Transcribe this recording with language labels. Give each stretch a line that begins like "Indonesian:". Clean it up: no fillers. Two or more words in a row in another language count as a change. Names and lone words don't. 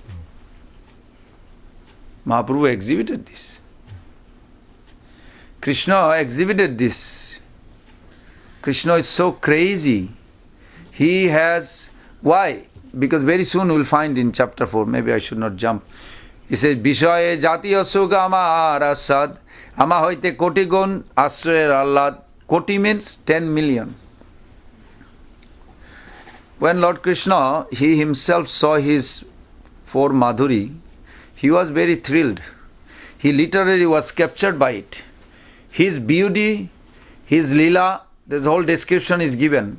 English: Mahaprabhu exhibited this. Krishna exhibited this. Krishna is so crazy. He has... Why? Because very soon we will find in chapter 4, maybe I should not jump. He says,
Bangla: বিষয় জাতীয় সুখ আমার আস্বাদ, আমা হৈতে কোটি গুণ আশ্রয়ের আহ্লাদ.
English: Koti means 10 million. When Lord Krishna, he himself saw his 4 Madhuri, he was very thrilled. He literally was captured by it. his beauty, his lila, this whole description is given.